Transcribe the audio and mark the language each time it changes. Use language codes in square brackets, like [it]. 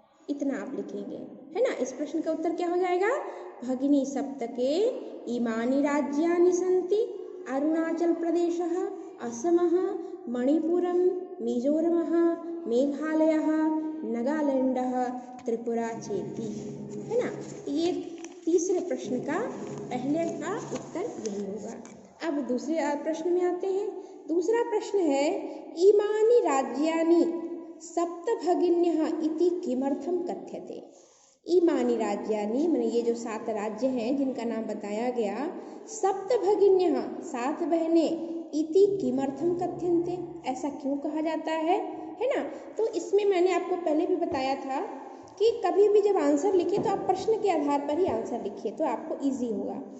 [hi] इतना आप लिखेंगे, है ना। इस प्रश्न का उत्तर क्या हो जाएगा? [sa] भगिनी सप्तके इमानि राज्यानि सन्ति, अरुणाचल प्रदेश, असम, मणिपुरम, मिजोरम, मेघालय, नागालैंड, त्रिपुरा चेती, [hi] है ना। ये तीसरे प्रश्न का पहले का उत्तर यही होगा। अब दूसरे प्रश्न में आते हैं। दूसरा प्रश्न है [sa] इमानि राज्यानि सप्तभगिन्यः इति किमर्थम कथ्यते। इमानि राज्यानि [hi] माने ये जो 7 राज्य हैं जिनका नाम बताया गया, सप्तभगिन्यः 7 बहनें, [sa] इति किमर्थम कथ्यन्ते, [hi] ऐसा क्यों कहा जाता है ना। तो इसमें मैंने आपको पहले भी बताया था कि कभी भी जब आंसर लिखे तो आप प्रश्न के आधार पर ही आंसर लिखिए, तो आपको इजी होगा।